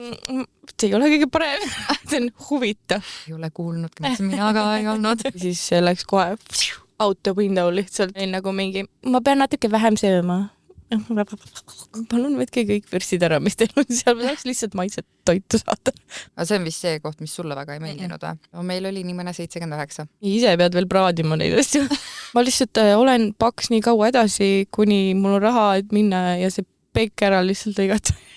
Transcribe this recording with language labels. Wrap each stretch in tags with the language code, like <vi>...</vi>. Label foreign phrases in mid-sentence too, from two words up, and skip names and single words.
<et>see ei ole kõige parem. See on huvitav. Ei ole kuulnudki, mis mina ka ei olnud. Siis läks kohe</et> <en>out the window</en> <et>lihtsalt. Nagu mingi, ma pean natuke vähem sööma. Palun võtke kõik vürstid ära, mis teil on seal. Ma tahaks lihtsalt maitset toitu saada. Aga see on vist see koht, mis sulle väga ei meeldinud või? No, meil oli nii mõne 79. Ise pead veel praadima neid asju. Ma lihtsalt olen paks nii kaua edasi, kuni mul on raha, et minna ja see pekk ära lihtsalt lõigata.</et>